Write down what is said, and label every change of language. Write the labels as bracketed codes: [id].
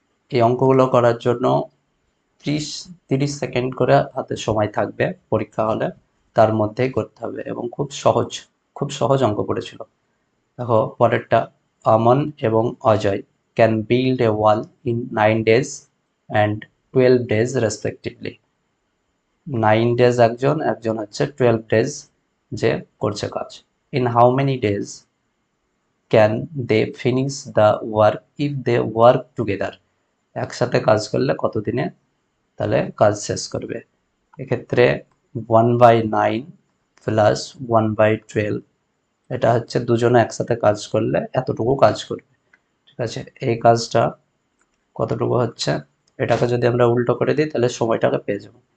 [bn] এই অঙ্কগুলো করার জন্য 30 সেকেন্ড করে হাতে সময় থাকবে পরীক্ষা হলে, তার মধ্যেই করতে হবে এবং খুব সহজ অঙ্ক পড়েছিল। দেখো পরেরটা, [en] আমন এবং Ajay can build a wall in 9 days and 12 days respectively. [bn] 9 days একজন হচ্ছে 12 days যে করছে কাজ। [en] in how many days can they finish the work if they work together? [bn] একসাথে কাজ করলে কতদিনে তাহলে কাজ শেষ করবে? এক্ষেত্রে 1/9 প্লাস 1/12, এটা হচ্ছে দুজনে একসাথে কাজ করলে এতটুকু কাজ করবে। ঠিক আছে, এই কাজটা কতটুকু হচ্ছে, এটাকে যদি আমরা উল্টো করে দিই তাহলে সময়টাকে পেয়ে যাবো।